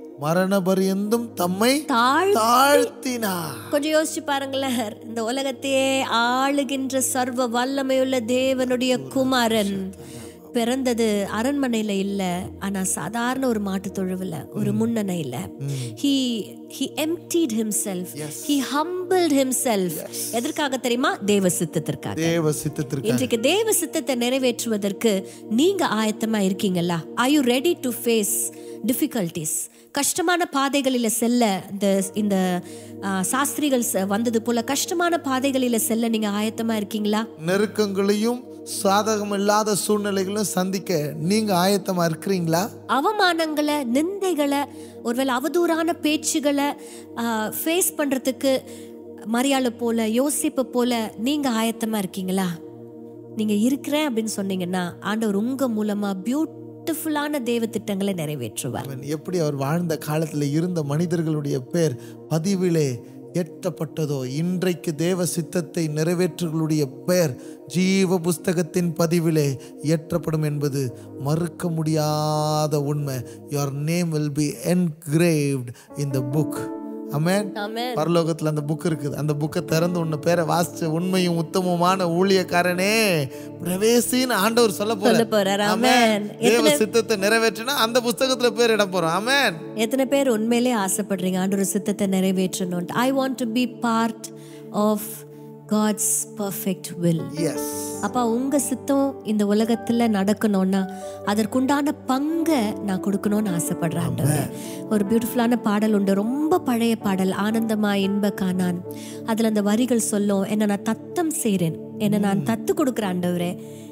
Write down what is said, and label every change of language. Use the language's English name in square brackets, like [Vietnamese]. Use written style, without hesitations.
[Tamil] மரண பரியந்தம் தம்மை தாழ்த்தினார். கொஞ்சம் யோசிச்சு பாருங்களேன், இந்த உலகத்தையே ஆளுகின்ற சர்வ வல்லமையுள்ள தேவனுடைய குமாரன் பிறந்தது அரண்மனையில இல்ல, ஆனா சாதாரண ஒரு மாட்டு தொழுவுல, ஒரு முன்னணையில. [English] he emptied himself, he humbled himself. [Tamil] எதற்காக தெரியுமா? தேவ சித்தத்திற்காக. தேவ சித்தத்திற்காக. இன்றைக்கு தேவ சித்தத்தை நிறைவேற்றுவதற்கு நீங்க ஆயத்தமா இருக்கீங்களா? [English] are you ready to face difficulties? [Tamil] கஷ்டமான பாதைகளில செல்ல இந்த சாஸ்திரிகள் வந்தது போல கஷ்டமான பாதைகளில செல்ல நீங்க ஆயத்தமா இருக்கீங்களா? நெருக்கங்களையும் சாதகம் இல்லாத சூழ்நிலைகளும் சந்திக்க நீங்க ஆயத்தமா இருக்கிறீங்களா? அவமானங்களை, நிந்தைகளை, ஒருவேளை அவதூறான பேச்சுகளை ஃபேஸ் பண்றதுக்கு மரியாதை போல, யோசிப்பு போல நீங்க ஆயத்தமா இருக்கீங்களா? நீங்க இருக்கிறேன் அப்படின்னு சொன்னீங்கன்னா ஆண்டவர் உங்க மூலமா பியூட்டிஃபுல்லான தேவ திட்டங்களை நிறைவேற்றுவார். எப்படி அவர் வாழ்ந்த காலத்துல இருந்த மனிதர்களுடைய பேர் பதிவிலே எட்டப்பட்டதோ, இன்றைக்கு தேவ சித்தத்தை நிறைவேற்றுகளுடைய பெயர் ஜீவ புஸ்தகத்தின் பதிவிலே ஏற்றப்படும் என்பது மறுக்க முடியாத உண்மை. [English] Your name will be engraved in the book. [Tamil] ஆமென். பரலோகத்துல அந்த புக் இருக்குது. அந்த புக்கை திறந்து உன்ன பேரை வாசிச்ச உண்மையும் உத்தமமான ஊழியக்காரனே பிரவேசின்னு ஆண்டவர் சொல்ல போறார். ஆமென். தேவ சித்தத்தை நிறைவேற்றினா அந்த புத்தகத்துல பேர் இடம் போறோம். ஆமென். எத்தனை பேர் உண்மையிலே ஆசைப்படுறீங்க ஆண்டவர் சித்தத்தை நிறைவேற்றணும்? [English] I want to be part of God's perfect will. Yes. [Tamil] அப்பா, உங்க சித்தம் இந்த உலகத்துல நடக்கணும்னா அதற்குண்டான பங்கை நான் கொடுக்கணும்னு ஆசைப்படுறேன். ஒரு பியூட்டிஃபுல்லான பாடல் உண்டு, ரொம்ப பழைய பாடல், ஆனந்தமா இன்ப காணான். அதுல அந்த வரிகள் சொல்லும், என்ன நான் தத்தம் செய்றேன், என்ன நான் தத்து கொடுக்குறேன் ஆண்டவரே.